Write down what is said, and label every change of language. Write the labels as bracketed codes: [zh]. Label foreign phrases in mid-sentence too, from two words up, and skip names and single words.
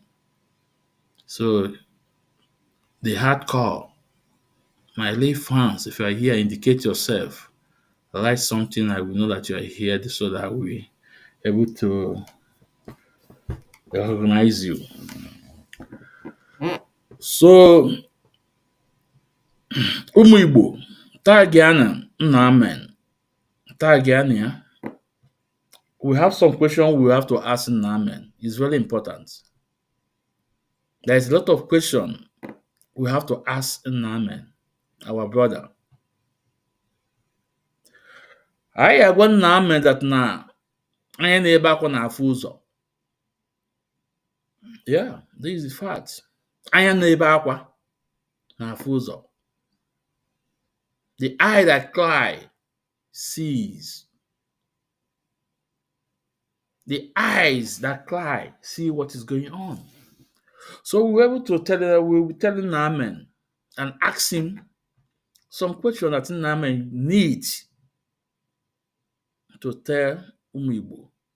[en] So the hardcore, my lay fans, if you are here, indicate yourself. Write something, I will know that you are here so that we able to recognize you. [ig] So ụmụ Igbo, tagiana Nnaa Mhen, tagiana ya. [en] We have some questions we have to ask Nnaa Mhen. It's very important. There is a lot of questions we have to ask Nnaa Mhen, our brother. [ig] Anyị agwa Nnaa Mhen [en] that [ig] na anya na-ebe akwa na-afụ ụzọ. [en] Yeah, this is the fact. [ig] Anya na-ebe akwa na-afụ ụzọ. [en] The eye that cry sees. The eyes that cry see what is going on. So we were able to we'll be telling Nnaa Mhen and ask him some questions that Nnaa Mhen needs to tell [ig] ụmụ Igbo.